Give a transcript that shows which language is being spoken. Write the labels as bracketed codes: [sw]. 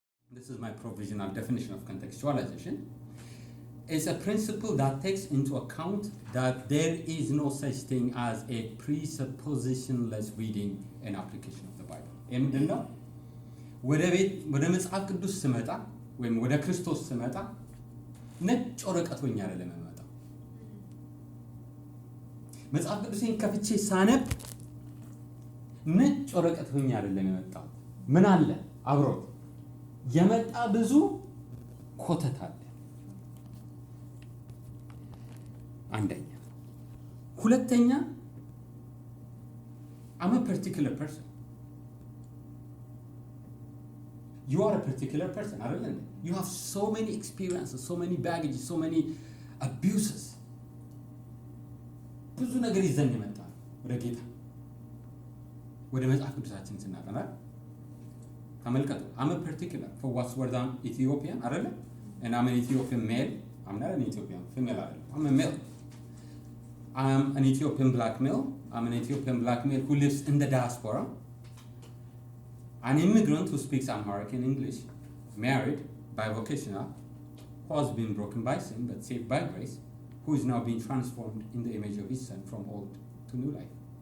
[en] This is my provisional definition of contextualization. It's a principle that takes into account that there is no such thing as a presupposition-less reading and application of the Bible. [am] ምንድነው? ወደ መጽሐፍ ቅዱስ ስመጣ ወይም ወደ ክርስቶስ ስመጣ ነጭ ወረቀት ሆኜ አይደለም የምመጣው። መጽሐፍ ቅዱስን ከፍቼ ሳነብ ነጭ ወረቀት ሆኜ አይደለም የመጣው። ምን አለ አብሮት የመጣ ብዙ ኮተት አለ። አንደኛ። ሁለተኛ [en] I'm a particular person. You are a particular person, [am] አይደል? [en] You have so many experiences, so many baggage, so many abuses. [am] ብዙ ነገር ይዘን የመጣ ወደ ጌታ ወደ መጽሐፍ ቅዱሳችን ስናጠና ተመልከቱ። [en] I'm a particular for what's word I'm Ethiopian, [am] አይደል? [en] And I'm an Ethiopian male. I'm not an Ethiopian female, አይደል? I'm a male. I'm an Ethiopian black male. I'm an Ethiopian black male who lives in the diaspora. An immigrant who speaks Amharic and English, married, bivocational, who has been broken by sin but saved by grace, who is now being transformed in the image of his son from old to new life.